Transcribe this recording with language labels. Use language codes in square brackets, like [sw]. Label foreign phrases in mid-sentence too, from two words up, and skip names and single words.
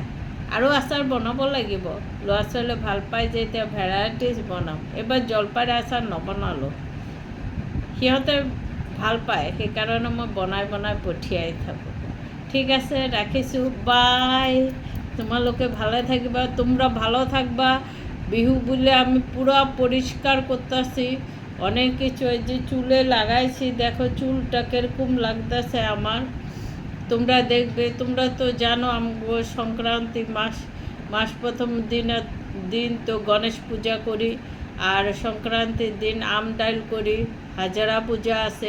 [as] আৰু আচাৰ বনাব লাগিব। ল'ৰা ছোৱালীয়ে ভাল পায় যে, এতিয়া ভেৰাইটিজ বনাম। এইবাৰ জলফাইৰ আচাৰ নবনালোঁ, সিহঁতে ভাল পায়, সেইকাৰণে মই বনাই পঠিয়াই থাকোঁ। ঠিক আছে, রাখিছোঁ, বাই। তোমালোকে [bn] ভালো থাকবা, তোমরা ভালো থাকবা। বিহু বলে আমি পুরো পরিষ্কার করতেছি অনেক কিছু। এই যে চুলে লাগাইছি, দেখো চুলটা কীরকম লাগতেছে আমার। তোমরা দেখবে, তোমরা তো জানো আমগো সংক্রান্তি মাস প্রথম দিন তো গণেশ পূজা করি, আর সংক্রান্তির দিন আম ডাল করি, হাজারা পূজা আছে।